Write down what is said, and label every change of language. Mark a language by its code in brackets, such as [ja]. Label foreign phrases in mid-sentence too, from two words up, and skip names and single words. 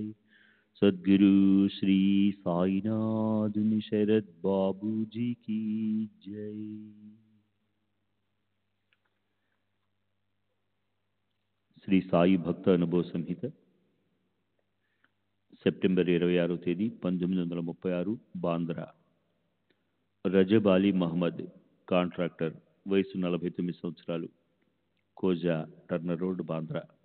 [hi] सद्गुरु श्री साईनाथ शरद बाबू जी की जय। [te] శ్రీ సాయి భక్త అనుభవ సంహిత సెప్టెంబర్ 26వ తేదీ 1936 బాంద్రా. రజబ్ అలీ మహమ్మద్, కాంట్రాక్టర్, వయసు 49 సంవత్సరాలు, కోజా టర్నర్ రోడ్, బాంద్రా.